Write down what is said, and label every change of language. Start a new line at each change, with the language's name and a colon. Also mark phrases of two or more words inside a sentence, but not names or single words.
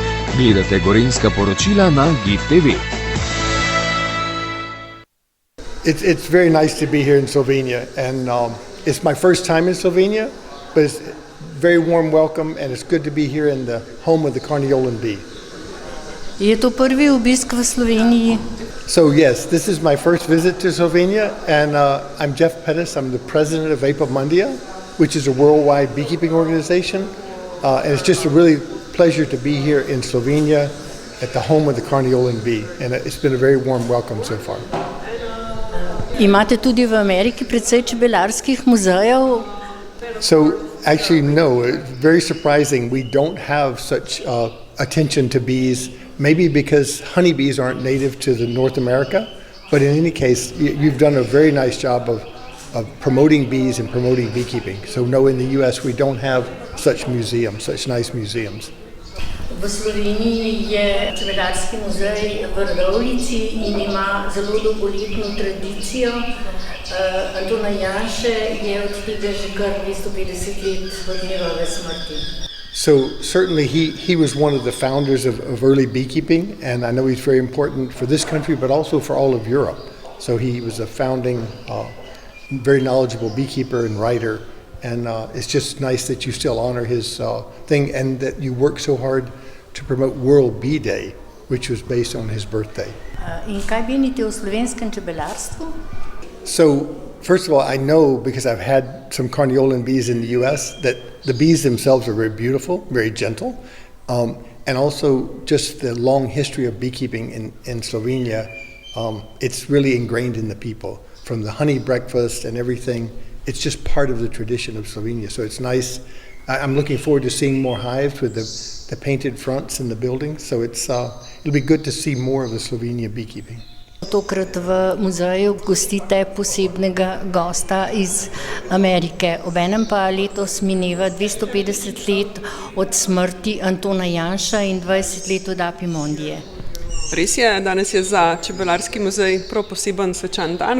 Slovenian: Gledate Gorenjska poročila na GIF TV.
English: It's very nice to be here in Slovenia, and it's my first time in Slovenia, but it's very warm welcome, and it's good to be here in the home of the Carniolan bee.
Slovenian: Je to prvi obisk v Sloveniji?
English: So yes, this is my first visit to Slovenia, and I'm Pettis. I'm the president of Apimondia, which is a worldwide beekeeping organization, and it's just a really pleasure to be here in Slovenia at the home of the Carniolan bee, and it's been a very warm welcome so far.
Slovenian: Imate tudi v Ameriki precej čebelarskih muzejev?
English: So actually no, it's very surprising. We don't have such attention to bees, maybe because honeybees aren't native to the North America, but in any case, you've done a very nice job of promoting bees and promoting beekeeping. So no, in the US we don't have such museums, such nice museums.
Slovenian: V Sloveniji je Čebelarski muzej v Radovljici in ima zelo dolgoletno tradicijo. Antona Janše je od tega že kar 250 let od njegove smrti.
English: So certainly he was one of the founders of early beekeeping, and I know he's very important for this country, but also for all of Europe. So he was a founding, very knowledgeable beekeeper and writer, and it's just nice that you still honor his thing and that you work so hard to promote World Bee Day, which was based on his birthday.
Slovenian: In kaj menite o slovenskem čebelarstvu?
English: So first of all, I know, because I've had some Carniolan bees in the US, that the bees themselves are very beautiful, very gentle, and also just the long history of beekeeping in Slovenia. It's really ingrained in the people, from the honey breakfast and everything. It's just part of the tradition of Slovenia, so it's nice. I'm looking forward to seeing more hives with the painted fronts in the buildings, so it'll be good to see more of the Slovenia beekeeping.
Slovenian: Tokrat v muzeju gostite posebnega gosta iz Amerike. Obenem pa letos mineva 250 let od smrti Antona Janša in 20 let od Apimondije. Res je, danes je za Čebelarski muzej prav poseben svečan dan.